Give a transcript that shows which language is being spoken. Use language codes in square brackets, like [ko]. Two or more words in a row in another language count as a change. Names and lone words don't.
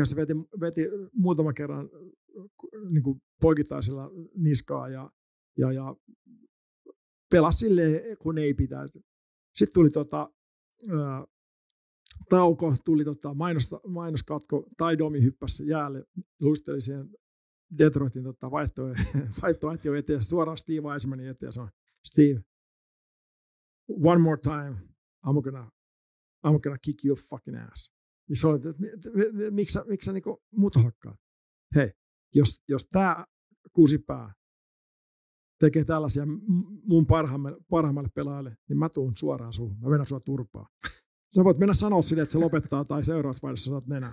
[fi] Ja yhdessä vaiheessa veti muutaman kerran niin kuin poikittaisella niskaa ja pelasi silleen, kun ei pitäisi. Sitten tuli tauko, tuli mainoskatko, tai Domi hyppäsi jäälle, luisteli siihen Detroitin vaihtoehtoja eteen, suoraan Steve Eisemanin eteen ja sanoi, Steve, [en] one more time, I'm gonna kick your fucking ass. [fi] Ja se oli, että miksi sä niinku mut hakkaat? Hei, jos tää kusipää tekee tällaisia mun parhaimmalle pelaajalle, niin mä tuun suoraan suhun. Mä vedän sua turpaa. Sä voit mennä sanoa sille, että se lopettaa tai seuraavassa vaiheessa saat nenää.